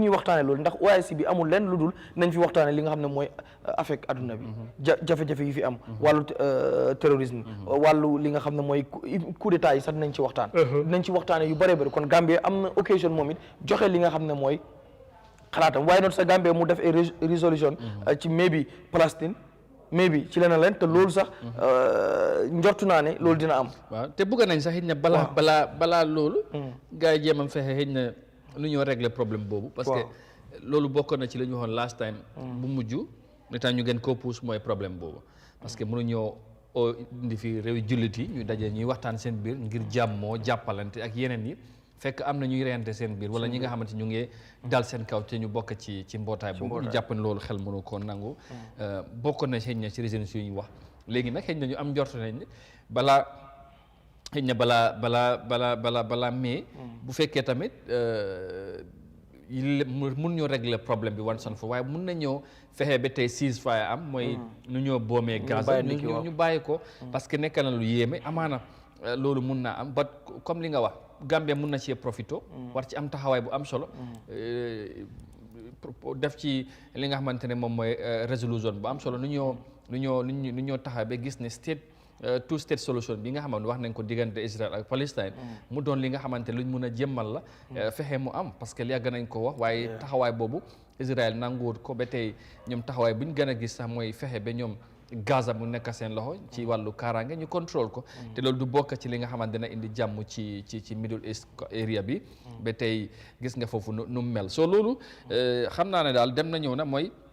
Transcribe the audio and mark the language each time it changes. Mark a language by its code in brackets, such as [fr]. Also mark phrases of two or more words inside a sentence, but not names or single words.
[wo] ñuy waxtaane loolu ndax OIC bi amul lenn lu dul nañ fi waxtaane li nga xam ne mooy affect àdduna bi jafe-jafe yi fi am wàllu terrorisme wàllu li nga xam ne mooy coup d'état yi sax dinañ ci waxtaane yu bëree bëri kon Gambia am na occasion moom it joxe li nga xam ne mooy xalaatam waaye noonu sa Gambia mu def ay résolution ci maybe Palestine maybe ci leneen leen te loolu sax njortu naa ne loolu dina am. waaw te bëgg nañ sax xëy na balaa loolu. gars yi jéem a fexe xëy na lu ñoo régler problème boobu. parce que loolu bokk na ci li ñu waxoon [en] last time. [wo] bu mujj li tax ñu gën koo pousse mooy problème boobu. parce que mënuñoo indi fi réew jullit yi ñu daje ñuy waxtaan seen biir ngir jàmmoo jàppalante ak yeneen yi. fekk am na ñuy reyante seen biir wala ñi nga xamante ñu ngi dal seen kaw te ñu bokk ci mbootaay boobu ñu jàpp ne loolu xel mënu ko nangu bokk na xëy na ci résolution yi ñu wax léegi nag xëy na ñu am njort nañ ne balaa mais bu fekkee tamit mun ñoo régler problème bi [en] once and for [wo] waaye mun na ñëw fexe ba tey ceasefire am mooy nu ñoo boomee Gaza ñu bàyyi ko parce que nekk na lu yéeme amaana loolu mun naa am ba comme li nga wax Gambia mun na cee profito war ci am taxawaay bu am solo def ci li nga xamante ne moom mooy résolution bu am solo nu ñoo taxaw ba gis ne [en] two state solution [wo] bi nga xamante wax nañ ko diggante Israël ak Palestine mu doon li nga xamante luñ mun a jëmmal la fexe mu am parce que yàgg nañ ko wax waaye taxawaay boobu Israël nanguwut ko ba tey ñoom taxawaay buñ gën a gis sax mooy fexe ba ñoom Gaza mu nekk seen loxo ci wàllu kaaraange ñu contrôle ko te loolu du bokk ci li nga xamante dina indi jàmm ci Middle East area bi ba tey gis nga foofu nu mel soo loolu xam naa ne daal dem na ñëw na mooy